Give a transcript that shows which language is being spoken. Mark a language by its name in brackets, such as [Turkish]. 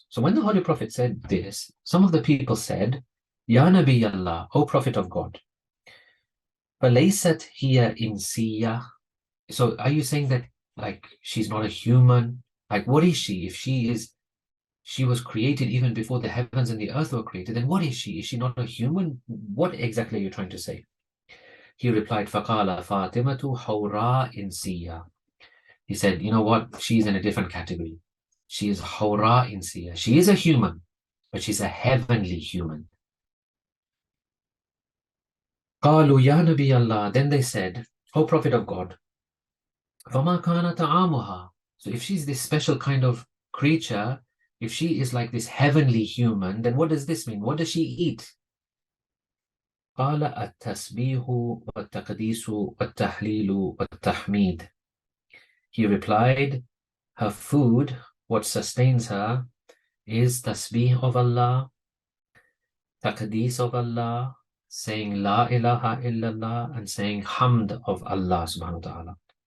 [English] So when the Holy Prophet said this, some of the people said, Ya Nabi Allah, O Prophet of God, [Arabic] فَلَيْسَتْ هِيَ إِنْسِيَّةٌ. [English] So are you saying that like she's not a human? Like what is she? If she was created even before the heavens and the earth were created, then what is she? Is she not a human? What exactly are you trying to say? He replied, [Arabic] فَقَالَ فَاطِمَةُ حَوْرَاء إِنْسِيَّةٌ. [English] He said, you know what? She's in a different category. She is Hawra Insiya. She is a human, but she's a heavenly human. [Arabic] قالوا يا نبي Allah. [English] Then they said, O Prophet of God, [Arabic] فما كان طعامها. [English] So if she's this special kind of creature, if she is like this heavenly human, then what does this mean? What does she eat? [Arabic] قال التسبيح والتقديس والتحليل والتحميد. [English] He replied, her food, what sustains her, is tasbih of Allah, taqdees of Allah, saying La ilaha illallah, and saying Hamd of Allah subhanahu wa ta'ala.